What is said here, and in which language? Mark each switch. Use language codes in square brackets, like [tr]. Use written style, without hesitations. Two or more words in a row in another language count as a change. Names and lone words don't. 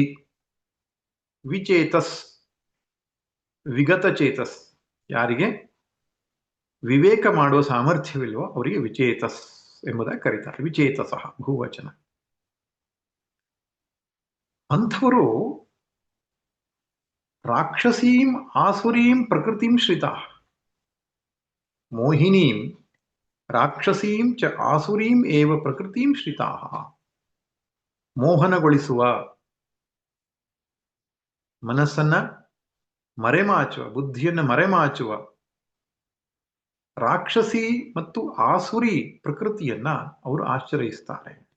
[sa] ವಿಚೇತಸ್, ವಿಗತ ಚೇತಸ್, [kn] ಯಾರಿಗೆ ವಿವೇಕ ಮಾಡುವ ಸಾಮರ್ಥ್ಯವಿಲ್ವೋ ಅವರಿಗೆ ವಿಚೇತಸ್ ಎಂಬುದಾಗಿ ಕರೀತಾರೆ. [sa] ವಿಚೇತಸಃ ಬಹುವಚನ. ಅಂಥವರು ರಾಕ್ಷಸೀಂ ಆಸುರೀಂ ಪ್ರಕೃತಿಂ ಶ್ರಿತಾ, ಮೋಹಿನೀಂ ರಾಕ್ಷಸೀಂ ಚ ಆಸುರೀಂ ಏವ ಪ್ರಕೃತಿಂ ಶ್ರಿತಾ. [kn] ಮೋಹನಗೊಳಿಸುವ, ಮನಸ್ಸನ್ನ ಮರೆಮಾಚುವ, ಬುದ್ಧಿಯನ್ನು ಮರೆಮಾಚುವ ರಾಕ್ಷಸಿ ಮತ್ತು ಆಸುರಿ ಪ್ರಕೃತಿಯನ್ನ ಅವರು ಆಶ್ರಯಿಸ್ತಾರೆ.